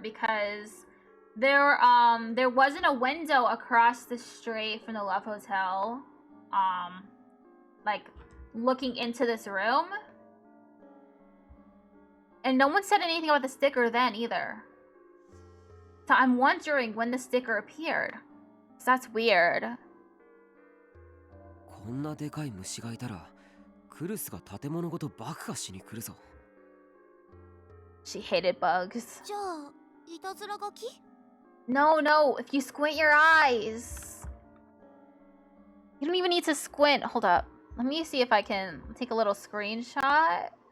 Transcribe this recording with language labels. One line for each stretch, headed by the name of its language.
English: Because there wasn't a window across the street from the Love Hotel, like looking into this room. And no one said anything about the sticker then either. So I'm wondering when the sticker appeared. So that's weird.
Japanese: こんなでかい虫がいたら、クルスが建物ごと爆破しに来るぞ。
English: She hated bugs.
Japanese: じゃあ、いたずら書き?
English: No, if you squint your eyes. You don't even need to squint. Hold up. Let me see if I can take a little screenshot.